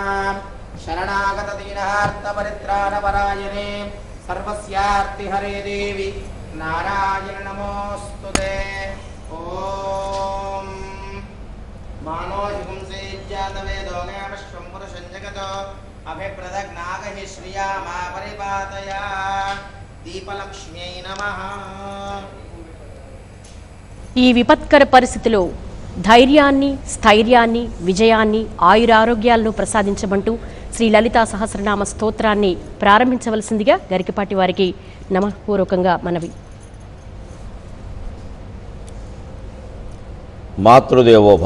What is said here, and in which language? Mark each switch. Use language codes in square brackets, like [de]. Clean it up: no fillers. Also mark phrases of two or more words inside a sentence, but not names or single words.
[sa] शरणागत दीनार्तपरित्राणपरायणे सर्वस्यार्तिहरे देवी नारायण नमोऽस्तु ते. ॐ मानो हिपुंसे जातवेदो गामश्वं पुरुषं जगतो अभिप्रदग्नागहि श्रियामा परिपातय. दीपलक्ष्म्यै नमः. [te] ఈ విపత్కర పరిస్థితిలో ధైర్యాన్ని, స్థైర్యాన్ని, విజయాన్ని, ఆయురారోగ్యాలను ప్రసాదించమంటూ శ్రీ లలితా సహస్రనామ స్తోత్రాన్ని ప్రారంభించవలసిందిగా గరికపాటి వారికి నమఃపూర్వకంగా మనవి. [sa] మాతృదేవోభవ.